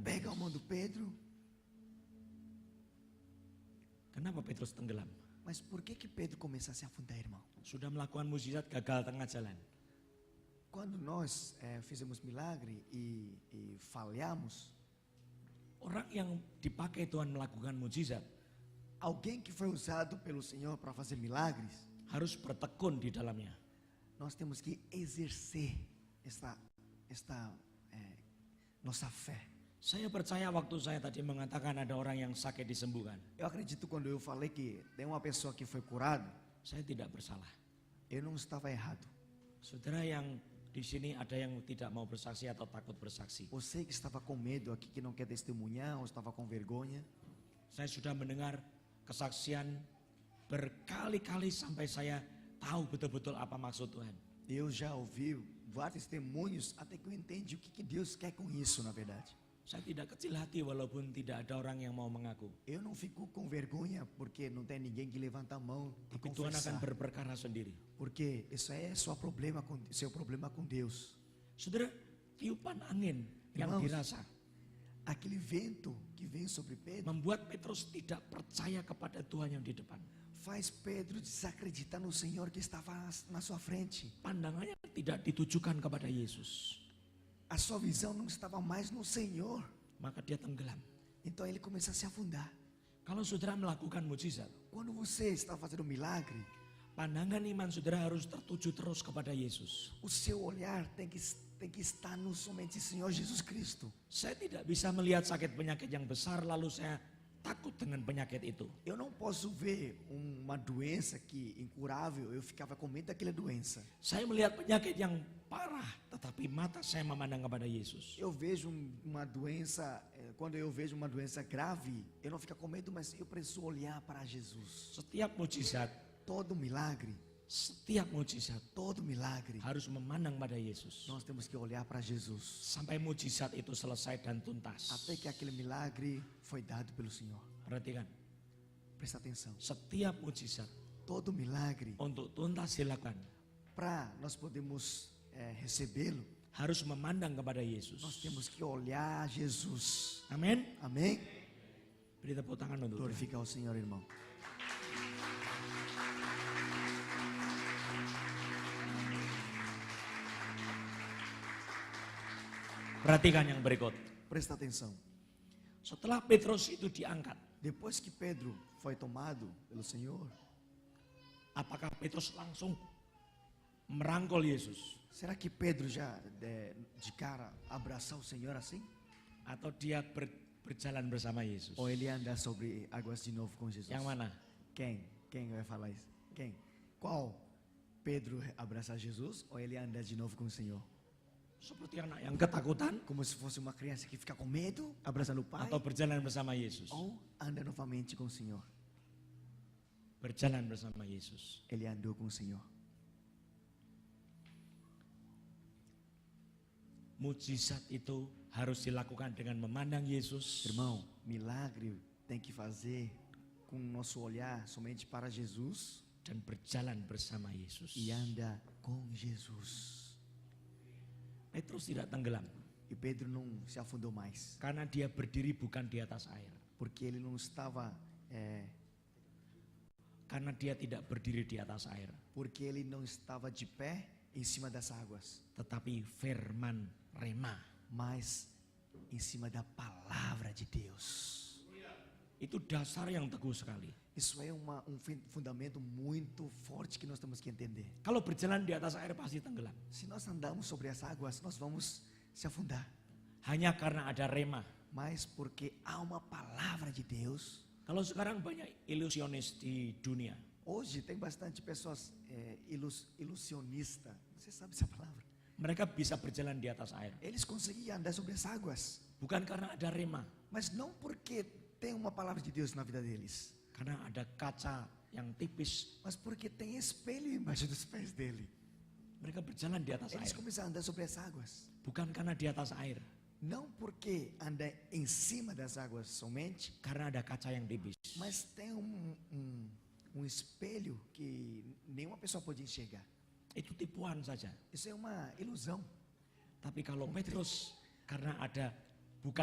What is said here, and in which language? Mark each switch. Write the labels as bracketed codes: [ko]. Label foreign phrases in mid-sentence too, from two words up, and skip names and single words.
[pt] pega a [id] Petrus. [pt] mão do Pedro. [id] Kenapa Petrus tenggelam? [pt] Mas por que Pedro começa a se afundar, irmão? [id] Sudah melakukan mujizat, gagal tengah jalan. [pt] Quando nós fizemos milagre e falhamos, [id] Orang yang dipakai Tuhan melakukan mujizat [pt] alguém que foi usado pelo Senhor para fazer milagres, [id] harus bertekun di dalamnya. [pt] nós temos que exercer esta nossa fé. [id] Saya percaya waktu saya tadi mengatakan ada orang yang sakit disembuhkan. [pt] Eu acredito quando eu falei que tem uma pessoa que foi curada, [id] Saya tidak bersalah. [pt] eu não estava errado. [id] Saudara yang di sini ada yang tidak mau bersaksi atau takut bersaksi. [pt] Você que estava com medo aqui, que não quer testemunhar, ou estava com vergonha, [id] Saya sudah mendengar kesaksian berkali-kali sampai saya tahu betul-betul apa maksud Tuhan. [pt] eu já ouvi vários testemunhos até que eu entendi o que Deus quer com isso, na verdade. [id] Saya tidak kecil hati walaupun tidak ada orang yang mau mengaku. [pt] Eu não fico com vergonha porque não tem ninguém que levanta a mão e [id] Tapi Tuhan akan [pt] confessar. [id] berperkara sendiri. [pt] Porque isso é seu problema com Deus. [id] Saudara, tiupan angin yang [pt] Irmãos, [id] dirasa [pt] Aquele vento que vem sobre Pedro [id] membuat Petrus tidak percaya kepada Tuhan yang di depan. [pt] faz Pedro desacreditar no Senhor que estava na sua frente. [id] Pandangannya tidak ditujukan kepada Yesus. [pt] A sua visão não estava mais no Senhor. [id] Maka dia tenggelam. [pt] Então ele começa a se afundar. [id] Kalau saudara melakukan mujizat, [pt] Quando você está fazendo um milagre, [id] pandangan iman saudara harus tertuju terus kepada Yesus. [pt] o seu olhar tem que estar no somente Senhor Jesus Cristo. [id] Saya tidak bisa melihat sakit penyakit yang besar lalu saya takut dengan penyakit itu. [pt] Eu não posso ver uma doença que incurável, eu ficava com medo daquela doença. [id] Saya melihat penyakit yang parah, tetapi mata saya memandang kepada Yesus. [pt] Eu vejo uma doença, quando eu vejo uma doença grave, eu não fico com medo, mas eu preciso olhar para Jesus. [id] Setiap mujizat, [pt] Todo milagre, todo milagre [id] harus memandang pada Yesus. [pt] nós temos que olhar para Jesus. [id] Sampai mujizat itu selesai dan tuntas. [pt] Até que aquele milagre foi dado pelo Senhor. [id] Perhatikan, [pt] Presta atenção. [id] setiap mujizat [pt] Todo milagre, [id] untuk tuntas dilakukan [pt] para nós podermos recebê-lo, [id] harus memandang kepada [pt] nós [id] Yesus. [pt] temos que olhar a Jesus. [id] Amin. [pt] Amém? [id] Beri tepuk tangan untuk Tuhan. [pt] Glorificar o Senhor, irmão. [id] Perhatikan yang berikut. [pt] Presta atenção. [id] Setelah Petrus itu diangkat, [pt] Depois que Pedro foi tomado pelo Senhor, [id] apakah Petrus langsung merangkul Yesus? [pt] será que Pedro já de cara abraçar o Senhor assim? [id] Atau dia berjalan bersama Yesus? [pt] Ou ele anda sobre águas de novo com Jesus? [id] Yang mana? [pt] Quem? Quem vai falar isso? Quem? Qual? Pedro abraçar Jesus ou ele anda de novo com o Senhor? [id] Seperti anak yang ketakutan [pt] Como se fosse uma criança que fica com medo, abraçando o pai, [id] atau berjalan bersama Yesus? [pt] ou anda novamente com o Senhor? [id] berjalan bersama Yesus. [pt] ele andou com o Senhor. [id] Mujizat itu harus dilakukan dengan memandang Yesus, [pt] Irmão, milagre tem que fazer com o nosso olhar somente para Jesus [id] dan berjalan bersama Yesus. [pt] e anda com Jesus. [id] Petrus tidak tenggelam [pt] E Pedro não se afundou mais, [id] karena dia berdiri bukan di atas air. [pt] porque ele não estava, [id] Karena dia tidak berdiri di atas air, [pt] porque ele não estava de pé em cima das águas, [id] tetapi firman rema. [pt] mas em cima da palavra de Deus. [id] Itu dasar yang teguh sekali. [pt] Isso é fundamento muito forte que nós temos que entender. [id] Kalau berjalan di atas air pasti tenggelam. [pt] Se nós andamos sobre as águas, nós vamos se afundar. [id] Hanya karena ada rema. [pt] Mas porque há uma palavra de Deus. [id] Kalau sekarang banyak ilusionis di dunia. [pt] Hoje tem bastante pessoas ilusionistas. Você sabe essa palavra? [id] Mereka bisa berjalan di atas air. [pt] Eles conseguiam andar sobre as águas. [id] Bukan karena ada rema. [pt] Mas não porque tem uma palavra de Deus na vida deles. [id] Karena ada kaca yang tipis. [pt] Mas porque tem espelho embaixo dos pés dele. [id] Mereka berjalan di atas [pt] Eles [id] air. [pt] começam a andar sobre as águas. [id] Bukan karena di atas air. [pt] Não porque anda em cima das águas somente, [id] Karena ada kaca yang tipis. [pt] mas tem um espelho que nenhuma pessoa pode enxergar. [id] Itu tipuan saja. [pt] Isso é uma ilusão. [id] Tapi kalau Petrus karena ada bukan